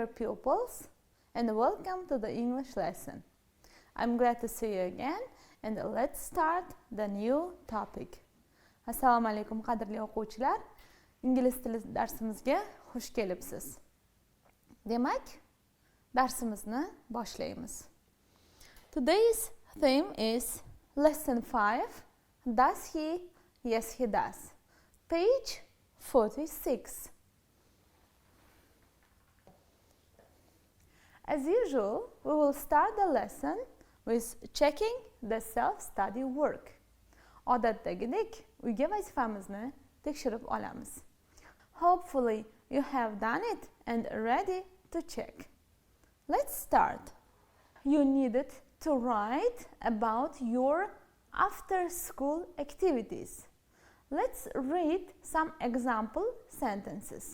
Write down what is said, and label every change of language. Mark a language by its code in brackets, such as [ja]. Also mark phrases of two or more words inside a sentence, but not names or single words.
[en] pupils, and welcome to the English lesson. I'm glad to see you again, and let's start the new topic. [uz] Assalomu alaykum qadrli o'quvchilar. Ingliz tili darsimizga xush kelibsiz. Demak, darsimizni boshlaymiz. [en] Today's theme is lesson 5. Does he? Yes, he does. Page 46. As usual, we will start the lesson with checking the self-study work. [uz] Odatdagidek, uyga vazifamizni tekshirib olamiz. [en] Hopefully, you have done it and ready to check. Let's start. You needed to write about your after-school activities. Let's read some example sentences.